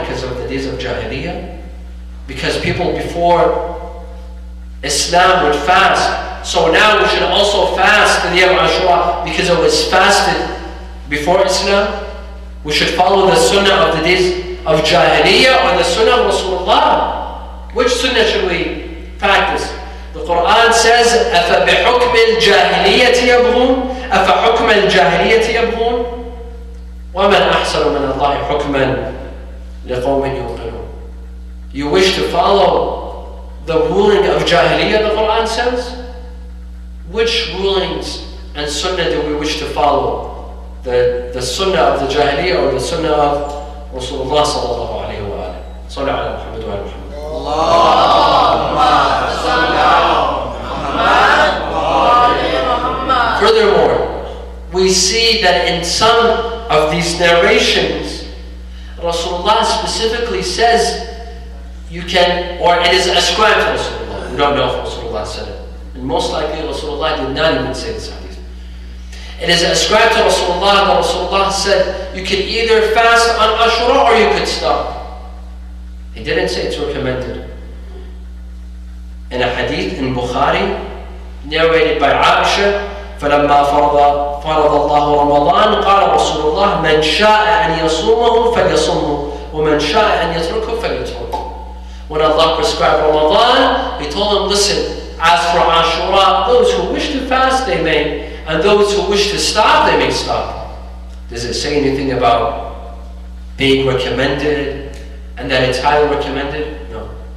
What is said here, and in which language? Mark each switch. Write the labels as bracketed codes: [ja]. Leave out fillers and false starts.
[en] Because of the days of Jahiliyyah? Because people before Islam would fast. So now we should also fast the day of Ashura because it was fasted before Islam. We should follow the sunnah of the days of Jahiliyyah or the sunnah of Rasulullah. Which sunnah should we practice? The Quran says, [ar] أَفَبِحُكْمِ الْجَاهِلِيَّةِ يَبْغُونَ أَفَحُكْمَ الْجَاهِلِيَّةِ يَبْغُونَ وَمَنْ أَحْسَنُ مِنَ اللَّهِ حُكْمًا لِقَوْمٍ يُوقِنُونَ. [en] You wish to follow the ruling of Jahiliyyah, the Quran says? Which rulings and sunnah do we wish to follow? The sunnah of the Jahiliyyah or the sunnah of Rasulullah sallallahu alayhi wa alayhi? Sallallahu ala Muhammad wa ala Muhammad. Furthermore, we see that in some of these narrations, Rasulullah specifically says you can, or it is ascribed to Rasulullah. We don't know if Rasulullah said it. And most likely Rasulullah did not even say this hadith. It is ascribed to Rasulullah that Rasulullah said you can either fast on Ashura or you could stop. He didn't say it's recommended. In a hadith in Bukhari, narrated by Aisha, [ar] فَلَمَّا فَرَضَ اللَّهُ رَمَضَانَ قَالَ رَسُولُ اللَّهِ مَنْ شَاءَ أَنْ يَصُومَهُ فَلْيَصُمْهُ وَمَنْ شَاءَ أَنْ يَتْرُكْهُ فَلْيَتْرُكْهُ. [en] When Allah prescribed Ramadan, He told them, listen, as for Ashura, those who wish to fast, they may, and those who wish to stop, they may stop. Does it say anything about being recommended and that it's highly recommended? No.